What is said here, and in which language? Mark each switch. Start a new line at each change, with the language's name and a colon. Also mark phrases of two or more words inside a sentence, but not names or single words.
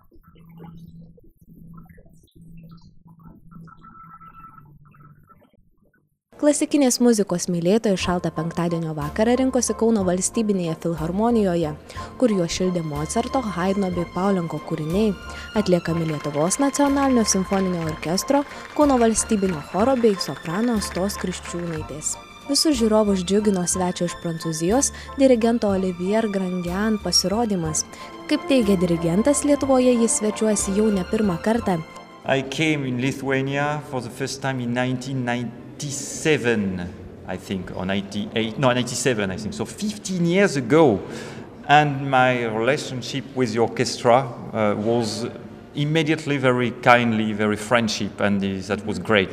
Lithuanian: Klasikinės muzikos mylėtojai šaltą penktadienio vakarą rinkosi Kauno valstybinėje filharmonijoje, kur juos šildė Mocarto, Haidno bei Paulenko kūriniai, atliekami Lietuvos nacionalinio simfoninio orkestro, Kauno valstybinio choro bei soprano Astos Kriščiūnaitės. Visus žiūrovus džiugino svečio iš Prancūzijos dirigento Olivier Grandjean pasirodymas. Kaip teigia dirigentas, Lietuvoje jis svečiuosi jau ne pirmą kartą.
English: I came in Lithuania for the first time in 1997, I think, or 98, no, 97, I think, so 15 years ago. And my relationship with the orchestra was immediately very kindly, very friendship, and that was great.